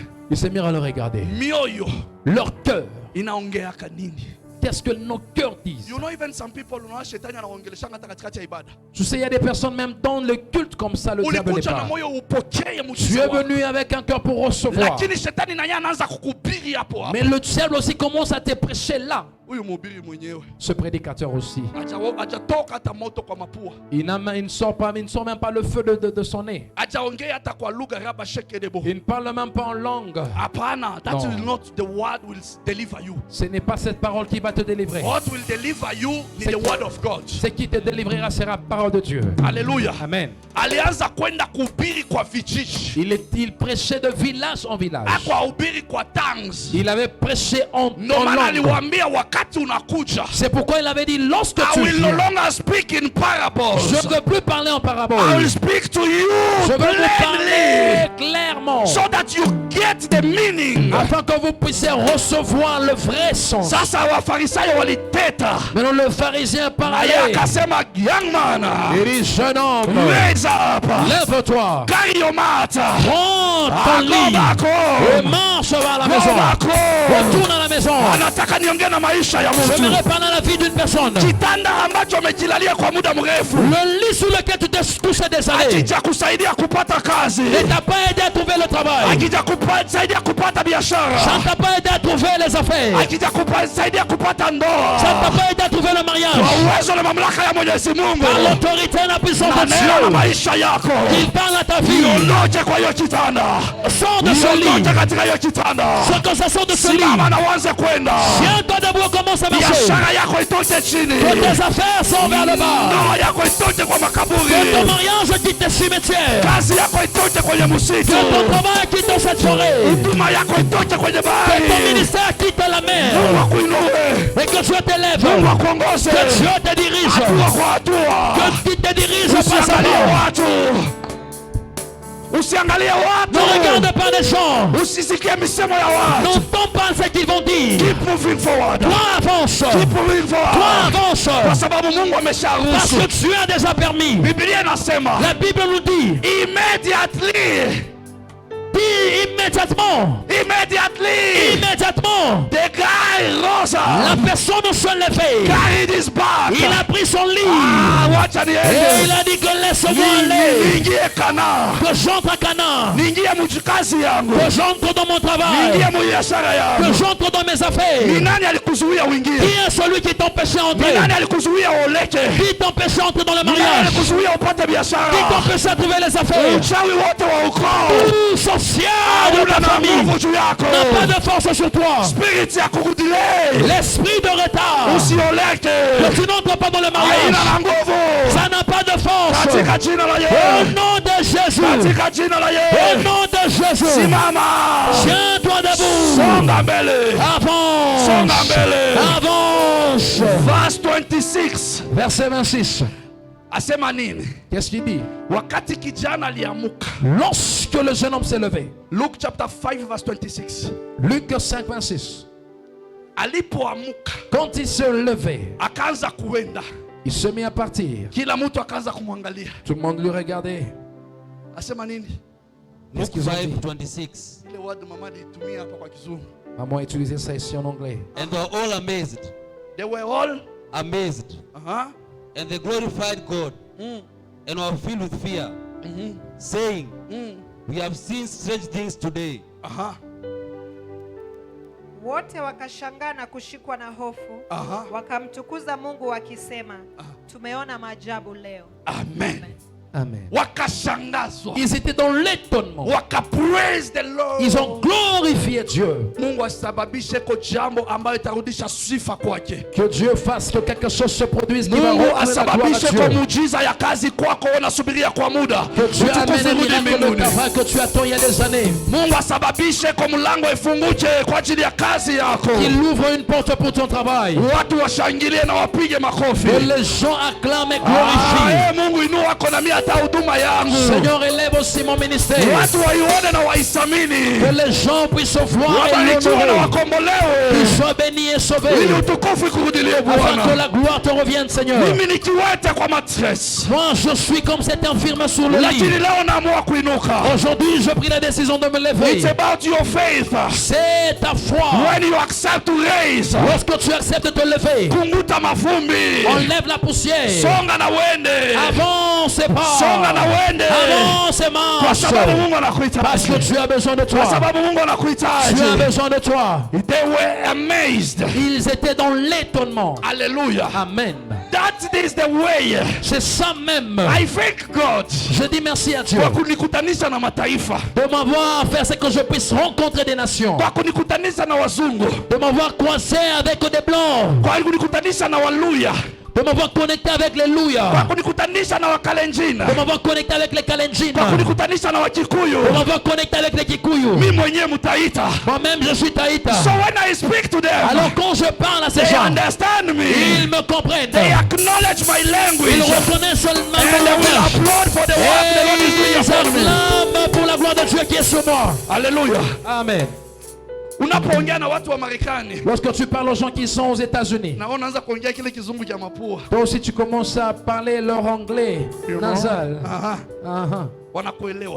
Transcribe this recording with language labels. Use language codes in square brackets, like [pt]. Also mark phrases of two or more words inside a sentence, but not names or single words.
[fr] ils se mirent à le regarder. [sw] mioyo [fr] Leur cœur, [sw] inaongeaka nini? [fr] qu'est-ce que nos cœurs disent? [en] You know even some people [sw] unaona shetani anaongeleshanga hata katikati ya ibada. [fr] Tu sais, il y a des personnes même dans le culte comme ça, le diable n'est [sw] Ulikuja na [fr] pas. [sw] moyo upokee [fr] Tu [sw] muujiza [fr] es [sw] wako. [fr] venu avec un cœur pour recevoir. [sw] Lakini shetani na yeye anaanza kukuhubiri hapo hapo. [fr] Mais le diable aussi commence à te prêcher là. [sw] Huyu mhubiri mwenyewe [fr] Ce prédicateur aussi. [sw] hajatoka hata moto kwa mapua. [fr] Il ne sort même pas le feu de son nez. [sw] Hajaongea hata kwa lugha raba shekedebo. [fr] Il ne parle même pas en langue. [sw] Hapana, [en] that No. will not the word will deliver you. [fr] Ce n'est pas cette parole qui va te délivrer. [en] What will deliver you is [fr] C'est [en] the [fr] qui- [en] word of God. [fr] Ce qui te délivrera sera la parole de Dieu. [en] Hallelujah. [fr] Amen. [sw] Alianza kwenda kuhubiri kwa vijiji. [fr] Il prêchait de village en village. [sw] Hakuhubiri kwa tongues. [fr] Il avait prêché en [sw] Ndio maana [fr] langue. [sw] aliwaambia wakati unakuja, [fr] C'est pourquoi il avait dit, lorsque [en] I [fr] tu [en] will no [fr] viens, [en] longer speak in parables. [fr] je ne veux plus parler en [en] I [fr] parabole. [en] will speak to you [fr] Je veux vous parler [en] plainly [fr] clairement. [en] so that you get the meaning. [fr] Afin que vous puissiez recevoir le vrai sens. [sw] Sasa wafarisayo waliteta. [fr] Maintenant le pharisien [sw] Na [fr] parlait. [sw] yeye akasema, [en] young man, [fr] Il dit, jeune homme, [en] raise up, [fr] lève-toi, [en] carry your mat, [fr] prends ton [en] go [fr] lit [en] back [fr] et [en] home. [fr] marche vers la [en] Go [fr] maison. [en] back home. [fr] Retourne à la maison. [sw] Anataka niongee na maisha ya [fr] Je me [sw] mtu. [fr] répandre dans la vie d'une personne. [sw] Kitanda ambacho umekilalia kwa muda mrefu [fr] Le lit sur lequel tu t'es couché des années [sw] akija kusaidia kupata kazi, [fr] ne t'a pas aidé à trouver le travail. [sw] akija kusaidia kupata [fr] Ça [sw] biashara, [fr] ne t'a pas aidé à trouver les affaires. [sw] akija kusaidia kupata [fr] Ça ne [sw] ndoa, [fr] t'a pas aidé à trouver le mariage. [sw] kwa uwezo na mamlaka ya Mwenyezi Mungu, [fr] Par l'autorité et la puissance de [sw] na neno na [fr] Dieu, [sw] maisha yako, [fr] il parle à ta vie. [sw] iondoke kwa hiyo kitanda, [fr] Sors de ce lit. [sw] iondoke katika hiyo kitanda, [fr] Sans que ça sorte de ce lit. [sw] simama na uanze kwenda. [fr] Viens-toi debout et commence à marcher. [sw] Biashara yako itoke chini, [fr] Que tes affaires sont vers le bas. [sw] ndoa yako itoke kwa [fr] Que ton [sw] makaburi, [fr] mariage quitte tes cimetières. [sw] kazi yako itoke kwenye msitu, [fr] Que ton travail quitte cette forêt. [sw] huduma yako itoke kwenye [fr] Que ton [sw] bahari. [fr] ministère quitte la mer. [sw] Mungu akuinue. [fr] Et que Dieu t'élève. [sw] Mungu akuongoze [fr] Que Dieu te dirige. [sw] hatua kwa hatua. [fr] Que tu te diriges pas [sw] Usiangalie [fr] seulement. [sw] watu. Usiangalie watu. [fr] Ne regarde pas les gens. [sw] Usisikie misemo ya watu. [fr] N'entends pas ce qu'ils vont dire. [en] Keep moving forward. [fr] Toi avance. [en] Keep moving forward. [fr] Toi avance. [sw] Kwa sababu Mungu [fr] Parce [sw] amesharuhusu. [fr] que Dieu a déjà permis. [sw] Biblia inasema [fr] La Bible nous dit. [en] immediately, [fr] Immédiatement. Immédiatement. [en] the guy rose [fr] La [en] up, [fr] personne se levait. [en] carried his bag. [fr] Il a pris son lit. [sw] Ah, wacha [fr] Et il [sw] niende. [fr] a dit que laisse-moi aller. [sw] Niingie Kana. [fr] Que j'entre à Canaan. [sw] Niingie mujikazi yangu. [fr] Que j'entre dans mon travail. [sw] Niingie mubiashara [fr] Que [sw] yangu. [fr] j'entre dans mes affaires. [sw] Ni nani alikuzuia [fr] Qui [sw] uingie? [fr] est celui qui t'empêchait [sw] Ni [fr] d'entrer? [sw] nani alikuzuia uleke? [fr] Qui t'empêchait d'entrer dans le [sw] Ni nani [fr] mariage? [sw] alikuzuia upate [fr] Qui [sw] biashara? [fr] t'empêchait de trouver les affaires? [sw] Uchawi wote wa ukoo [fr] Tout social de [sw] hauna [fr] ta [sw] na [fr] famille [sw] nguvu juu yako. [fr] n'a pas de force sur toi. [sw] Spirit ya kukudelay. [fr] L'esprit de retard. [sw] Usioleke. [fr] Que tu n'entres pas dans le [sw] Haina [fr] mariage. [sw] na nguvu. [fr] Ça n'a pas de force. [sw] Katika jina la [fr] Au [sw] Yesu. [fr] nom de Jésus. [sw] Katika jina la [fr] Au [sw] Yesu. [fr] nom de Jésus. [sw] Simama. [fr] Tiens-toi debout. [sw] Songa mbele. [fr] Avance. [sw] Songa mbele. [fr] Avance. [en] Verse 26. [fr] Verset 26. [sw] Asema nini? [fr] Qu'est-ce qu'il dit? [sw] Wakati kijana aliamuka. [fr] Lorsque le jeune homme s'est levé. [en] Luke chapter 5 verse 26. [fr] Luc 5, 26. [sw] Alipoamuka [fr] Quand il se levait, [sw] akaanza kuenda. [fr] il se mit à partir. [sw] Kila mtu akaanza kumwangalia. [fr] Tout le monde le regardait. [sw] Asema nini? [fr] Qu'est-ce [en] Luke [fr] qu'ils ont dit? [en] 5:26. [sw] Ile word mama alitumia hapa kwa Kizungu. [fr] Maman a utilisé ça ici en anglais. [en] And they were all amazed. They were all Amazed. And they glorified God. And were filled with fear. Saying, we have seen strange things today. [sw] Wote wakashangaa na kushikwa na hofu. Wakamtukuza Mungu wakisema, tumeona maajabu leo. Amen. Amen. Wakashangazwa. [fr] Ils étaient dans l'étonnement. [en] Wakapraise the Lord. [fr] Ils ont glorifié Dieu. [sw] Mungu asababishe ko jambo ambayo itarudisha sifa kwake. [fr] Que Dieu fasse que quelque chose se produise qui va [sw] Mungu [fr] rendre la gloire à [sw] asababishe ko [fr] Dieu. [sw] muujiza ya kazi kwako unasubiria kwa muda. [fr] Que Dieu amène [sw] Utukufu [fr] un [sw] rudi [fr] miracle de [sw] mbinguni. [fr] travail que tu attends il y a des années. [sw] Mungu asababishe ko mlango ifunguke kwa ajili ya kazi yako. [fr] Qu'il ouvre une porte pour ton travail. [sw] Watu washangilie na wapige makofi. [fr] Que les gens acclament et glorifient. [sw] Mungu inua kona mimi hata huduma yangu. [fr] Seigneur, élève aussi mon ministère. [sw] Watu waione na waisamini. [fr] Que les gens puissent voir et [sw] Wabarikiwe na [fr] l'honorer. [sw] wakombolewe. [fr] Qu'ils soient bénis et sauvés. [sw] Ili utukufu ikurudilie [fr] Afin que [sw] Bwana. [fr] la gloire te revienne, Seigneur. [sw] Mimi nikiwete kwa matres. [fr] Moi, je suis comme cet infirme sur le lit. [sw] Lakini leo naamua kuinuka. [fr] Aujourd'hui, je pris la décision de me lever. [en] It's about your faith. [fr] C'est ta foi. [en] When you accept to raise. [fr] Lorsque tu acceptes de te lever, [sw] Kunguta mafumbi. [fr] enlève la poussière. [sw] Songa na wende. [fr] Avance pas. [sw] Songa na wende. [fr] Avance et [sw] Kwa sababu [fr] marche. [sw] Mungu anakuhitaji. [fr] Parce que tu as besoin de [sw] Kwa [fr] toi. [sw] sababu Mungu [fr] Tu as [sw] anakuhitaji. [fr] besoin de toi. [en] They were amazed. [fr] Ils étaient dans l'étonnement. [en] Hallelujah. [fr] Amen. [en] That is the way. [fr] C'est ça même. [en] I thank God. [fr] Je dis merci à Dieu [sw] Kwa kunikutanisha na mataifa. [fr] de m'avoir fait ce que je puisse rencontrer des nations. [sw] Kwa kunikutanisha na wazungu. [fr] De m'avoir croisé avec des blancs. [sw] Kwa kunikutanisha na waluya. [fr] De m'avoir connecté avec les [sw] Kwa [fr] Louya. [sw] kunikutanisha na wakalenjina. [fr] De m'avoir connecté avec les Kalenjin. [sw] Kwa kunikutanisha na wakikuyu. [fr] De m'avoir connecté avec les Kikuyu. [sw] Mimi mwenyewe mtaita. [fr] Moi-même, je suis Taïta. [en] So when I speak to them, [fr] Alors quand je parle à ces [en] they [fr] gens, [en] understand me. [fr] ils me comprennent. [en] They acknowledge my [fr] Ils [en] language. [fr] reconnaissent seulement [en] And they [fr] mon [en] will [fr] langage. [en] applaud for the work the Lord is doing [fr] Et ils [en] upon me. [fr] acclament pour la gloire de Dieu qui est sur moi. [en] Hallelujah. [fr] Amen. [sw] Unapoongea na watu wa Marekani [fr] Lorsque tu parles aux gens qui sont aux États-Unis, [sw] na unaanza kuongea kile kizungu cha mapua. [fr] toi aussi tu commences à parler leur anglais [en] You know? [fr] nasal. Aha. Uh-huh. [sw] Wanakuelewa.